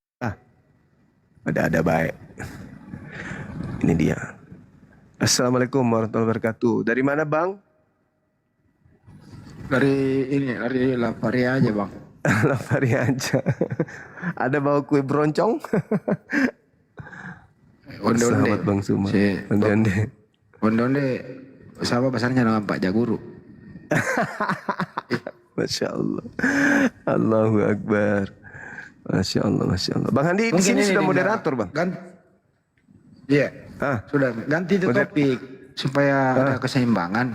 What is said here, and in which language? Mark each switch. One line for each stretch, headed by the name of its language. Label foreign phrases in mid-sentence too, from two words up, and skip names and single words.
Indonesian: Ada baik. Ini dia.
Arabic: السلام عليكم ورحمة الله وبركاته.
Indonesian: Dari mana bang? Dari Lapari aja bang. Lapari aja. Ada bawa kue beroncong? Onde-onde. Sahabat Bang Suma. Si, Onde-onde. Onde-onde. Sama pasarnya dengan Pak Jaguru.
Arabic: ما شاء الله. الله أكبر. ما شاء الله، ما شاء الله.
Indonesian: Bang Handi di sini sudah moderator bang. Iya. Sudah ganti itu topik supaya ada keseimbangan.